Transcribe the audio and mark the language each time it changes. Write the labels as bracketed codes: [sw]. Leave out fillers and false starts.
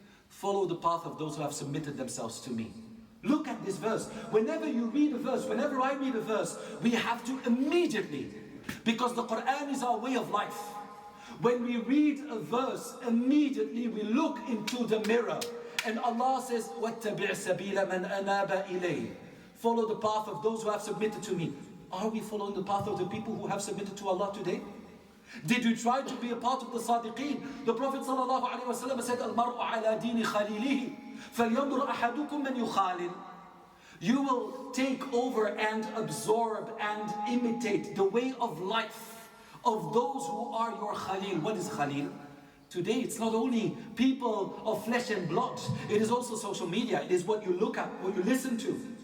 [en] Follow the path of those who have submitted themselves to me. Look at this verse. Whenever you read a verse, whenever I read a verse, we have to immediately, because the Quran is our way of life. When we read a verse, immediately we look into the mirror. And Allah says, [ar] وَاتَّبِعْ سَبِيلَ مَنْ أَنَابَ إِلَيْهِ. [en] Follow the path of those who have submitted to me. Are we following the path of the people who have submitted to Allah today? Did you try to be a part of the Sadiqeen? The Prophet ﷺ said, [ar] الْمَرْءُ عَلَى دِينِ خَلِيلِهِ فَلْيَنْظُرْ أَحَدُكُمْ مَنْ يُخَالِلُ. [en] You will take over and absorb and imitate the way of life of those who are your Khalil. What is Khalil? Today it's not only people of flesh and blood, it is also social media. It is what you look at, what you listen to.